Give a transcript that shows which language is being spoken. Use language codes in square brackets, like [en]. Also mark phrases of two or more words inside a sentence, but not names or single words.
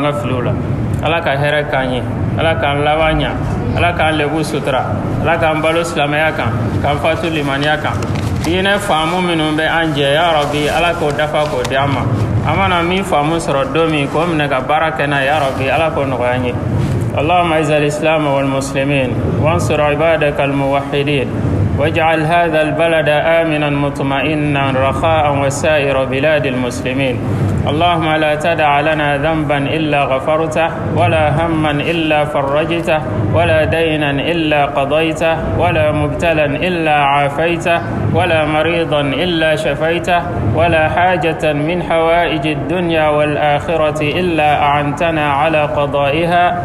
[bm] ka filiw la ala ka hɛrɛ k'an ye ala k'an laban ɲa ala k'an lebu sutura ala k'an balo silamɛya kan k'an fatu limaniya kan diinɛ faamu minnu bɛ an jɛ ya rabi ala k'o dafa k'o di an ma an mana min faamu sɔrɔ don min k'o minɛ ka baara kɛ n'a ya rabi ala k'o nɔgɔya an ye [ar] اللهم اعز الإسلام والمسلمين وانصر عبادك الموحدين واجعل هذا البلد آمنا مطمئنا رخاء وسائر بلاد المسلمين اللهم لا تدع لنا ذنبا إلا غفرته ولا هما إلا فرجته ولا دينا إلا قضيته ولا مبتلا إلا عافيته ولا مريضا إلا شفيته ولا حاجة من حوائج الدنيا والآخرة إلا أعنتنا على قضائها